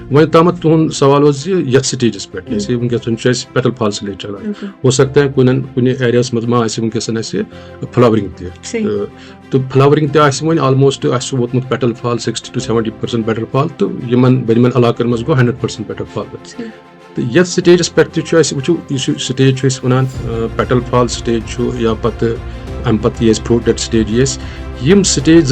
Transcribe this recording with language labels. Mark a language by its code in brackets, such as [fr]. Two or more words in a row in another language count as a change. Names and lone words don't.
[ks] وہیں تامت تہد سوال یتھ سٹیجس پہ جیسے ونکس [en] petal fall [ks] سلیج چلان ہو سکتا ہے کن ایریاس مز ما ونکس فلاورنگ تو فلاورنگ تہ وۄنۍ آلموسٹ ووتمُت [en] petal fall 60 to 70% petal fall [ks] تو بٔرمٮ۪ن علاقن منٛز گوٚو [en] 100% petal fall [ks] تو یتھ سٹیجس پہ وٕچھو یُس یہِ سٹیج چھُ أسۍ وَنان [en] petal fall stage [ks] چھُ یا پتہٕ امہِ پتہٕ یہِ اَسہِ [en] fruit set stage [ks] یہِ اَسہِ یِم سٹیج زٕ